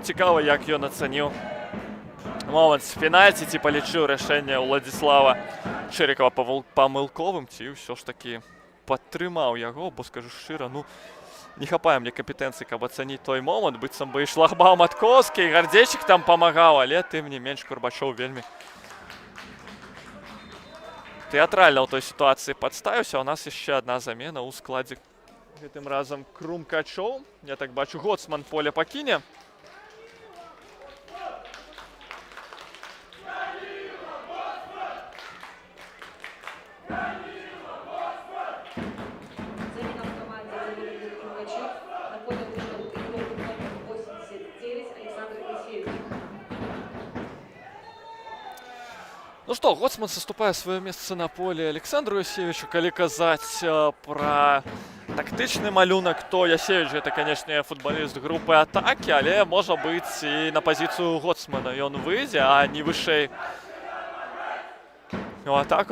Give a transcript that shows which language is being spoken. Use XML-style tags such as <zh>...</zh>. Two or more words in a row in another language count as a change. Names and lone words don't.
<be>цікава, як ён ацаніў момант з пенальці, ці палічыў рашэнне Владислава Чирикова памылковым, ці ўсё ж такі падтрымаў яго, бо скажу шчыра, ну, не хапае мне кампетэнцыі, каб ацаніць той момант, быццам бы і шлагбаум Матковскі, і Гардзейчык там памагаў, але тым не менш Курбачоў вельмі тэатральна ў той сітуацыі падставіўся. У нас яшчэ адна замена ў складзе. Гэтым разам Крумкачоў, я так бачу, Гоцман поле пакіне.</be> <ru>Замена в команде Владимир Крумкачев. На поле вышел игрок номер 89 Александр Алексеевич.</ru> <be>Ну што, Гоцман саступае сваё месца на поле Александру Ясевічу. Калі казаць пра тактычны малюнак, то Ясевіч гэта, канешне, футбаліст групы атакі, але можа быць і на пазіцыю Гоцмана ён выйдзе, а не вышэй у атаку.</be>